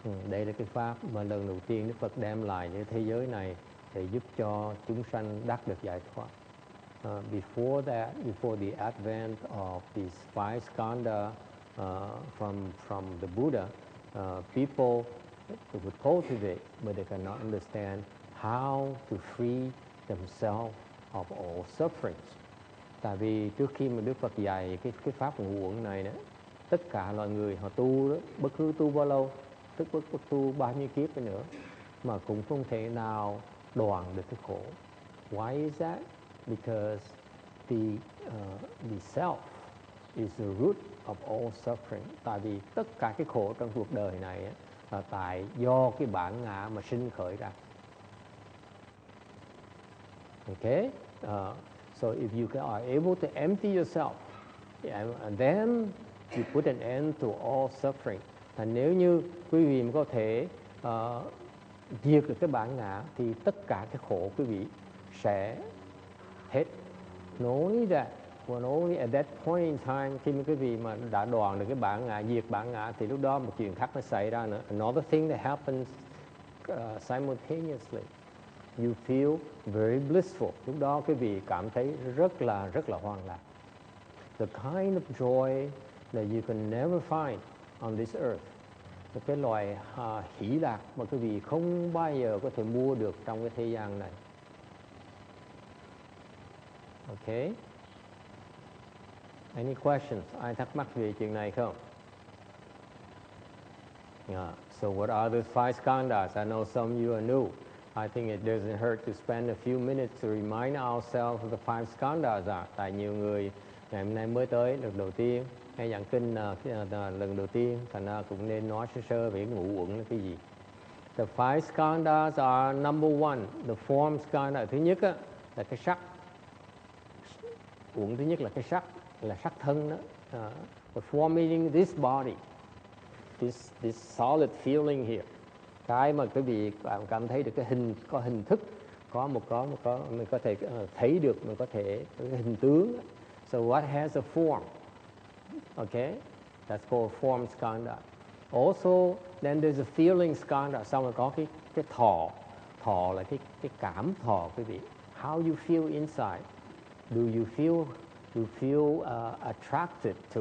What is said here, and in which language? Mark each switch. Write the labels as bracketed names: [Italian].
[Vietnamese] Đây là cái pháp mà lần đầu tiên Đức Phật đem lại những thế giới này để giúp cho chúng sanh đắc được giải thoát. [English] Before the advent of these five skandha from the Buddha, people would cultivate, but they cannot understand how to free themselves of all sufferings. [Vietnamese] Tại vì trước khi mà Đức Phật dạy cái pháp ngũ uẩn này đó, tất cả loài người họ tu đó, bất cứ tu bao lâu, tức bất tu bao nhiêu kiếp nữa, mà cũng không thể nào đoạn được cái khổ. [English] Why is that? Because the self is the root of all suffering. [Vietnamese] Tại vì tất cả cái khổ trong cuộc đời này là tại do cái bản ngã mà sinh khởi ra. [English] Okay? So if you are able to empty yourself, and then you put an end to all suffering. [Vietnamese] Và nếu như quý vị có thể diệt được cái bản ngã thì tất cả cái khổ quý vị sẽ hết. [English] Not only that, but only at that point in time, [Vietnamese] khi mà quý vị mà đã đoạn được cái bản ngã, diệt bản ngã, thì lúc đó một chuyện khác nó xảy ra nữa. [English] Another thing that happens simultaneously. You feel very blissful. [Vietnamese] Lúc đó quý vị cảm thấy rất là hoan lạc. [English] The kind of joy that you can never find on this earth. [Vietnamese] Một cái loại hỷ lạc mà quý vị không bao giờ có thể mua được trong cái thế gian này. [English] Okay. Any questions? [Vietnamese] Ai thắc mắc về chuyện này không? [English] So what are the five skandhas? I know some of you are new. I think it doesn't hurt to spend a few minutes to remind ourselves of the five skandhas. [Vietnamese] Tại nhiều người ngày hôm nay mới tới lần đầu tiên, hay giảng kinh lần đầu tiên, thành ra cũng nên nói sơ về ngũ uẩn là cái gì. [English] The five skandhas are number one, the form skandha. [Vietnamese] Thứ nhất là cái sắc. Uẩn thứ nhất là cái sắc, là sắc thân đó. [English] The form meaning this body, this solid feeling here. [Vietnamese] Cái mà quý vị cảm thấy được cái hình, có hình thức, có mình có thể thấy được, mình có thể cái hình tướng. [English] So what has a form? Okay, that's called form skanda. Also, then there's a feeling skanda. [Vietnamese] Xong rồi có cái thọ là cái cảm thọ quý vị. [English] How you feel inside? Do you feel attracted to?